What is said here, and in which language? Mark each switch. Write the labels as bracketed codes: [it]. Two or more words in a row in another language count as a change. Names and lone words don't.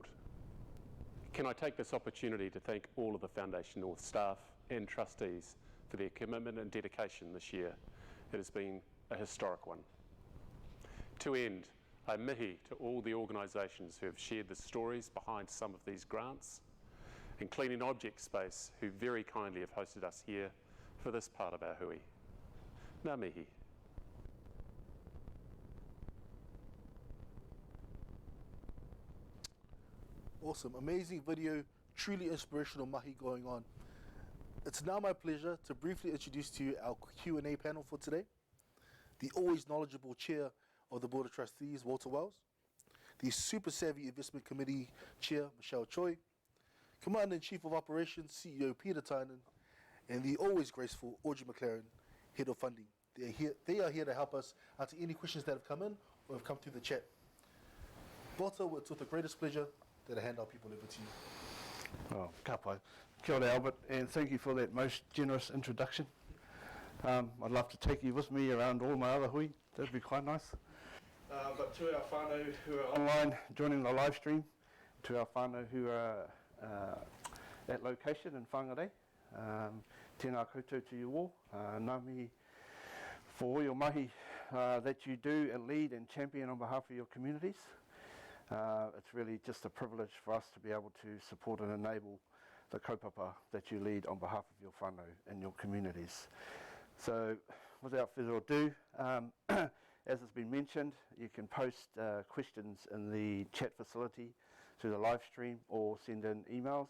[en] Can I take this opportunity to thank all of the Foundation North staff and trustees for their commitment and dedication this year. It has been a historic one. To end, I mahi to all the organisations who have shared the stories behind some of these grants, and Cleaning Object Space, who very kindly have hosted us here for this part of our hui. [mi] Ngā mihi. [en] Awesome, amazing video, truly inspirational mahi going on. It's now my pleasure to briefly introduce to you our Q&A panel for today. The always knowledgeable chair of the Board of Trustees, Walter Wells, the super savvy Investment Committee Chair, Michelle Choi, Commander-in-Chief of Operations, CEO Peter Tynan, and the always graceful Audrey McLaren, Head of Funding. They are here to help us answer any questions that have come in or have come through the chat. Walter, it's with the greatest pleasure that I hand our people over to you. [mi] Oh, ka pai. Kia ora, Albert, [en] and thank you for that most generous introduction. I'd love to take you with me around all my other hui. That'd be quite nice. But to our whānau who are online joining the live stream, to our whānau who are at location in Whangarei, [mi] tēnā koutou [en] to you all. [mi] Ngā mihi [en] for all your mahi that you do and lead and champion on behalf of your communities. It's really just a privilege for us to be able to support and enable the kaupapa that you lead on behalf of your whānau and your communities. So without further ado, as has been mentioned, you can post questions in the chat facility through the live stream or send in emails.